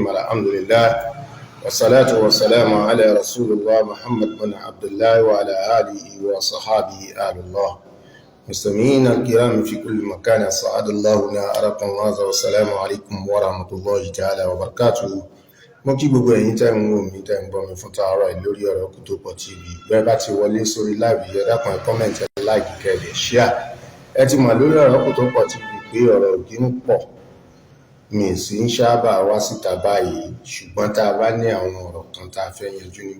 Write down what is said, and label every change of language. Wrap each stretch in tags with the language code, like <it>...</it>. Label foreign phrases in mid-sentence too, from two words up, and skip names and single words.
<ar>الحمد لله والصلاة والسلام على رسول الله محمد بن عبد الله وعلى آله وصحابه آل الله. مستمعين الكرام في كل مكان، أسعد الله نهاركم هذا والسلام عليكم ورحمة الله تعالى وبركاته.</ar> <yo>mo kí gbogbo ẹ̀yin tẹ́ ń wò mí tẹ́ ń gbọ́ mi fún tàárọ̀ yìí lórí ọ̀rọ̀ Òkútòpọ̀ TV. bẹ́ẹ̀ bá ti wọlé sórí live yìí, ẹ dákun ẹ comment, ẹ like, kẹ́ ẹ share. ẹ ti mọ̀ lórí ọ̀rọ̀ Òkútòpọ̀ TV pé ọ̀rọ̀ òdì ń pọ̀, mi sì ń sábà wá síta báyìí, ṣùgbọ́n tá a bá ní àwọn ọ̀rọ̀ kan tá a fẹ́ yanjú ni.</yo>